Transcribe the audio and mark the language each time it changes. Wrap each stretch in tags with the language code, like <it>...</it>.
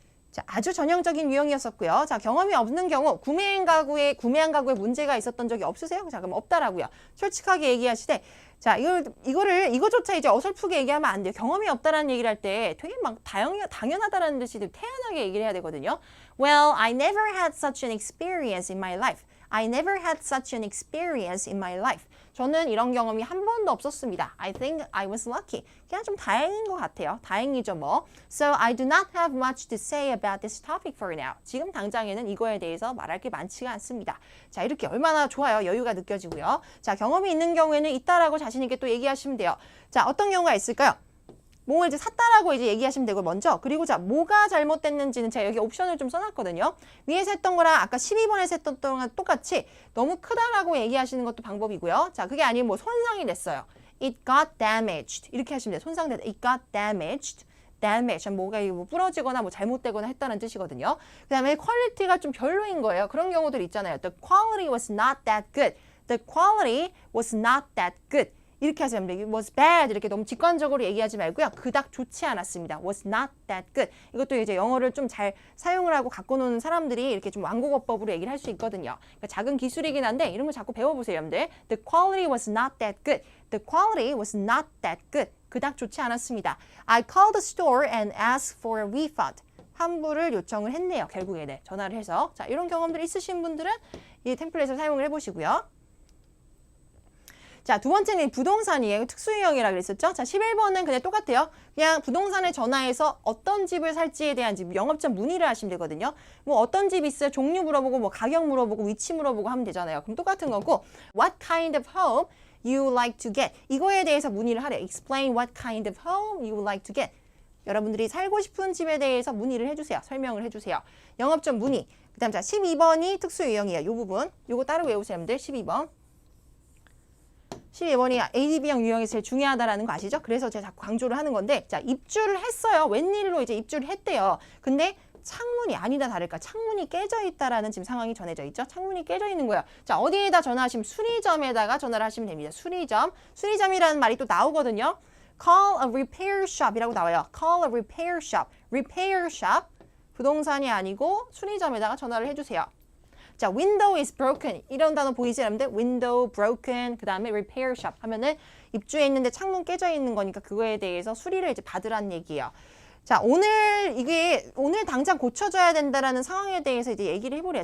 <ko>자, 아주 전형적인 유형이었었고요. 자, 경험이 없는 경우 구매한 가구에 문제가 있었던 적이 없으세요? 자, 그럼 없다라고요. 솔직하게 얘기하시되 자, 이거조차 이제 어설프게 얘기하면 안 돼요. 경험이 없다라는 얘기를 할 때 되게 막 당연하다라는 듯이 태연하게 얘기를 해야 되거든요.</ko> <en>Well, I never had such an experience in my life. I never had such an experience in my life.</en> <ko>저는 이런 경험이 한 번도 없었습니다.</ko> <en>I think I was lucky.</en> <ko>그냥 좀 다행인 것 같아요. 다행이죠 뭐.</ko> <en>So I do not have much to say about this topic for now.</en> <ko>지금 당장에는 이거에 대해서 말할 게 많지가 않습니다. 자, 이렇게 얼마나 좋아요. 여유가 느껴지고요. 자, 경험이 있는 경우에는 있다라고 자신 있게 또 얘기하시면 돼요. 자, 어떤 경우가 있을까요? 뭘 이제 샀다라고 이제 얘기하시면 되고 먼저. 그리고 자, 뭐가 잘못됐는지는 제가 여기 옵션을 좀 써놨거든요. 위에서 했던 거랑 아까 12번에서 했던 거랑 똑같이 너무 크다라고 얘기하시는 것도 방법이고요. 자, 그게 아니면 뭐 손상이 됐어요.</ko> <en>It got damaged.</en> <ko>이렇게 하시면 돼요. 손상됐다.</ko> <en>It got damaged. damage.</en> <ko>뭐가 뭐 부러지거나 뭐 잘못되거나 했다는 뜻이거든요. 그 다음에 퀄리티가 좀 별로인 거예요. 그런 경우들 있잖아요.</ko> <en>The quality was not that good. The quality was not that good.</en> <ko>이렇게 하시면 됩니다.</ko> <en>It was bad.</en> <ko>이렇게 너무 직관적으로 얘기하지 말고요. 그닥 좋지 않았습니다.</ko> <en>Was not that good.</en> <ko>이것도 이제 영어를 좀 잘 사용을 하고 갖고 노는 사람들이 이렇게 좀 완곡어법으로 얘기를 할 수 있거든요. 그러니까 작은 기술이긴 한데 이런 거 자꾸 배워보세요, 여러분들.</ko> <en>The quality was not that good. The quality was not that good.</en> <ko>그닥 좋지 않았습니다.</ko> <en>I called the store and asked for a refund.</en> <ko>환불을 요청을 했네요. 결국에는 전화를 해서. 자, 이런 경험들 있으신 분들은 이 템플릿을 사용을 해보시고요. 자, 두 번째는 부동산이에요. 특수유형이라 그랬었죠? 자, 11번은 그냥 똑같아요. 그냥 부동산에 전화해서 어떤 집을 살지에 대한 영업점 문의를 하시면 되거든요. 뭐 어떤 집 있어요? 종류 물어보고 뭐 가격 물어보고 위치 물어보고 하면 되잖아요. 그럼 똑같은 거고</ko> <en>What kind of home you like to get?</en> <ko>이거에 대해서 문의를 하래요.</ko> <en>Explain what kind of home you like to get.</en> <ko>여러분들이 살고 싶은 집에 대해서 문의를 해주세요. 설명을 해주세요. 영업점 문의. 그 다음 자 12번이 특수유형이에요. 이 부분. 요거 따로 외우세요. 여러분들 12번. 12번이 ADB형 유형이 제일 중요하다라는 거 아시죠? 그래서 제가 자꾸 강조를 하는 건데 자 입주를 했어요. 웬일로 이제 입주를 했대요. 근데 창문이 아니다 다를까 창문이 깨져 있다라는 지금 상황이 전해져 있죠. 창문이 깨져 있는 거예요. 자 어디에다 전화하시면 수리점에다가 전화를 하시면 됩니다. 수리점. 수리점이라는 말이 또 나오거든요.</ko> <en>Call a repair shop이라고</en> <ko>나와요.</ko> <en>Call a repair shop. repair shop.</en> <ko>부동산이 아니고 수리점에다가 전화를 해주세요. 자,</ko> <en>window is broken.</en> <ko>이런 단어 보이지 여러분들? window, broken, 그 다음에 repair shop 하면은 입주해 있는데 창문 깨져 있는 거니까 그거에 대해서 수리를 이제 받으라는 얘기예요. 자, 오늘 당장 고쳐줘야 된다라는 상황에 대해서 이제 얘기를 해보래요.</ko>